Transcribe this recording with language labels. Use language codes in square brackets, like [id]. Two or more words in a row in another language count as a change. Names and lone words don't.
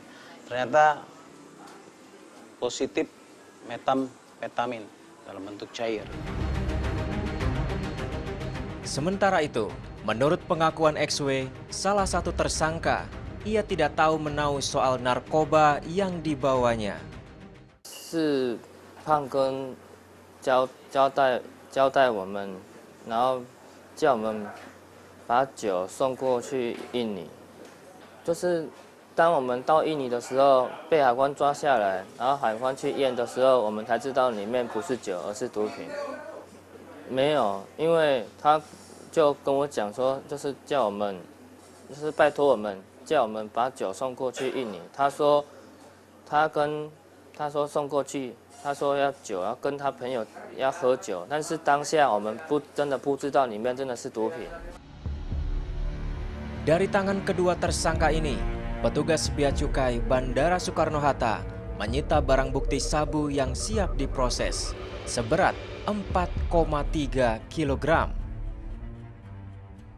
[id] Ternyata positif metamfetamin dalam bentuk cair. Sementara itu, menurut pengakuan XW, salah satu tersangka, ia tidak tahu menahu soal narkoba yang dibawanya. [zh] 是胖哥交代我们，然后叫我们把酒送过去印尼。就是当我们到印尼的时候，被海关抓下来，然后海关去验的时候，我们才知道里面不是酒，而是毒品。没有，因为他就跟我讲说，就是叫我们，就是拜托我们，叫我们把酒送过去印尼。他说送过去，他说要酒，要跟他朋友要喝酒，但是当下我们真的不知道里面真的是毒品。 [id] Dari tangan kedua tersangka ini, petugas bea cukai Bandara Soekarno-Hatta menyita barang bukti sabu yang siap diproses seberat 4,3 kg.